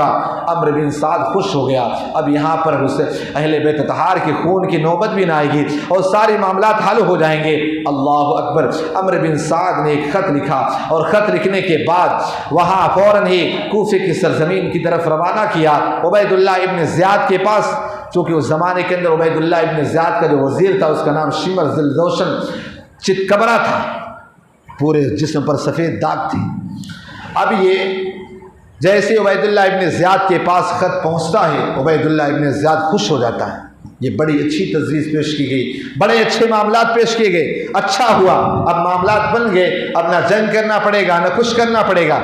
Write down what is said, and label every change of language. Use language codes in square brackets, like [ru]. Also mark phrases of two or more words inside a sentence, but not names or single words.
[ur] عمرو بن سعد خوش ہو گیا، اب یہاں پر اہل بیت اطہار کے خون کی نوبت بھی نہ آئے گی اور سارے معاملات حل ہو جائیں گے۔ [ar] اللہ اکبر۔ [ur] عمرو بن سعد نے ایک خط لکھا اور خط لکھنے کے بعد وہاں فوراً ہی کوفے کی سرزمین کی طرف روانہ کیا، عبید اللہ ابن زیاد کے پاس، چونکہ اس زمانے کے اندر عبید اللہ ابن زیاد کا جو وزیر تھا اس کا نام شمر ذوالجوشن چتکبرہ تھا، پورے جسم پر سفید داغ تھی۔ اب یہ جیسے عبید اللہ ابن زیاد کے پاس خط پہنچتا ہے، عبید اللہ ابن زیاد خوش ہو جاتا ہے، یہ بڑی اچھی تجویز پیش کی گئی، بڑے اچھے معاملات پیش کیے گئے، اچھا ہوا، اب معاملات بن گئے، اب نہ جنگ کرنا پڑے گا نہ کچھ کرنا پڑے گا۔